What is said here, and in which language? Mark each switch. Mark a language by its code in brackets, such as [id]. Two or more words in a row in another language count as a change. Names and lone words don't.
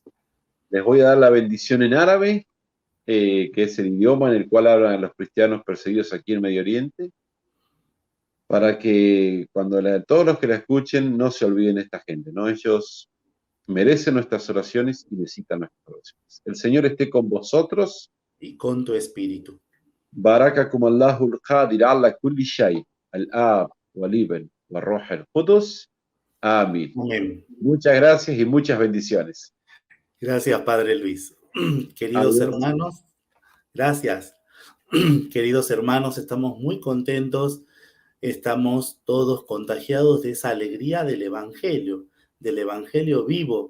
[es] Les voy a dar la bendición en árabe, que es el idioma en el cual hablan los cristianos perseguidos aquí en Medio Oriente, para que cuando todos los que la escuchen no se olviden de esta gente, ¿no? Ellos merecen nuestras oraciones y necesitan nuestras oraciones. El Señor esté con vosotros. Y con tu espíritu. [ar] باركَكم الله القدير على كل شيء الآب والابن والروح القدس. [es] Amén. Amén. Muchas gracias y muchas bendiciones. Gracias, Padre Luis. Queridos hermanos, gracias. Queridos hermanos, estamos muy contentos. Estamos todos contagiados de esa alegría del Evangelio vivo.